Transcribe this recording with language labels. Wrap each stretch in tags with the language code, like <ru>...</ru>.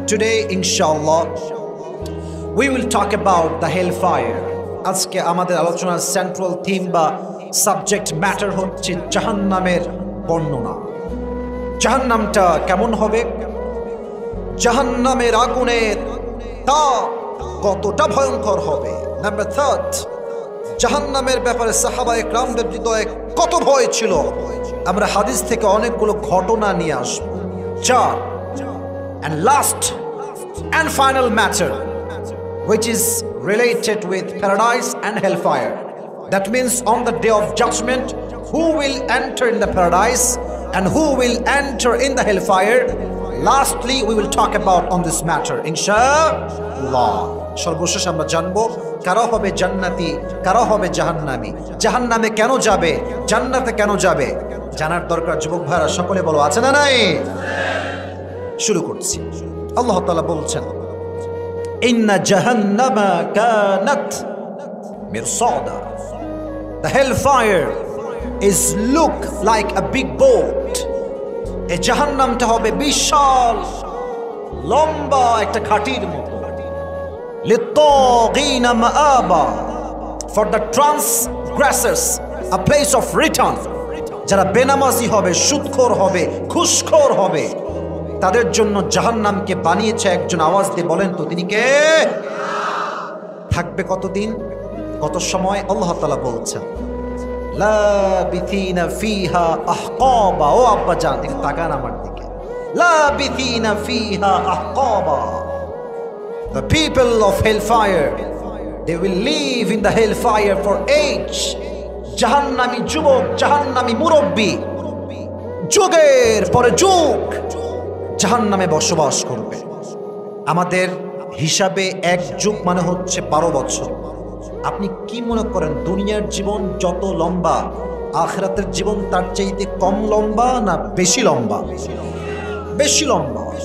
<en>Today ইনশাআল্লাহ we will talk about the hellfire.</en> <bn>আজকে আমাদের আলোচনার সেন্ট্রাল থিম বা সাবজেক্ট ম্যাটার হচ্ছে জাহান্নামের বর্ণনা। জাহান্নামটা কেমন হবে, জাহান্নামের আগুনের তাপ কতটা ভয়ঙ্কর হবে। নাম্বার 3, জাহান্নামের ব্যাপারে সাহাবায়ে কেরামদের হৃদয়ে কত ভয় ছিল, আমরা হাদিস থেকে অনেকগুলো ঘটনা নিয়ে আসব।</bn> <en>4, and last and final matter, which is related with paradise and hellfire. That means on the day of judgment, who will enter in the paradise and who will enter in the hellfire? lastly we will talk about on this matter inshallah.</en> <bn>সর্বশেষ আমরা জানবো কারা হবে জান্নাতি, কারা হবে জাহান্নামী, জাহান্নামে কেন যাবে, জান্নাতে কেন যাবে, জানার দরকার যুবক ভাইরা সকলে বলো, আছে না নাই? শুরু করছি। আল্লাহ তাআলা বলছেন,</bn> <ar>ইন্না জাহান্নামা কানাত মিরসাদা,</ar> <en>the hellfire is look like a big boat.</en> <bn>এই জাহান্নামটা হবে বিশাল লম্বা একটা ঘাটির মতো।</bn> <ar>লিত্তাগিনা মাআবা,</ar> <en>for the transgressors a place of return।</en> <bn>যারা বেনামাজি হবে, সুদখোর হবে, ঘুষখোর হবে, তাদের জন্য জাহান্নামকে বানিয়েছে একজন। আওয়াজ দিয়ে বলেন তো তিনি কে? থাকবে কতদিন, কত সময়? আল্লাহ তাআলা বলছেন</bn> <ar>লাবিথিনা ফিহা আহকাবা।</ar> <bn>ও আব্বা জান, একটু তাকান আমার দিকে।</bn> <ar>লাবিথিনা ফিহা আহকাবা,</ar> <en>the people of hellfire, they will live in the hellfire for age।</en> <bn>জাহান্নামী যুবক, জাহান্নামী মুরব্বী যুগের পরে যুগ জাহান্নামে বসবাস করবে। আমাদের হিসাবে এক যুগ মানে হচ্ছে 12 বছর। আপনি কি মনে করেন দুনিয়ার জীবন যত লম্বা, আখিরাতের জীবন তার চাইতে কম লম্বা না বেশি লম্বা? বেশি লম্বা।</bn>